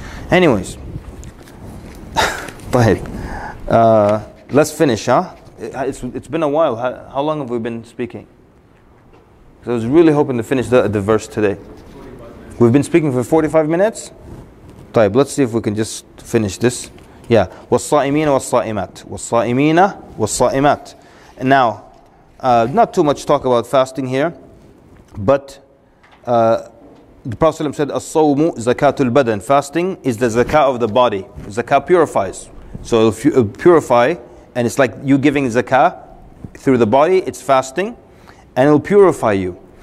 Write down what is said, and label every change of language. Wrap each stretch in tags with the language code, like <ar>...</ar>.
<en>Anyways, let's finish, huh? It's been a while. How long have we been speaking? So I was really hoping to finish the verse today. We've been speaking for 45 minutes. طيب, let's see if we can just finish this. Yeah.</en> <ar>والصائمين والصائمات والصائمين والصائمات.</ar> <en>And now, not too much talk about fasting here, but the Prophet ﷺ said,</en> <ar>الصوم زكاة البدن.</ar> <en>Fasting is the zakah of the body. Zakah purifies. So if you purify, and it's like you giving zakah through the body, it's fasting, and it will purify you.</en>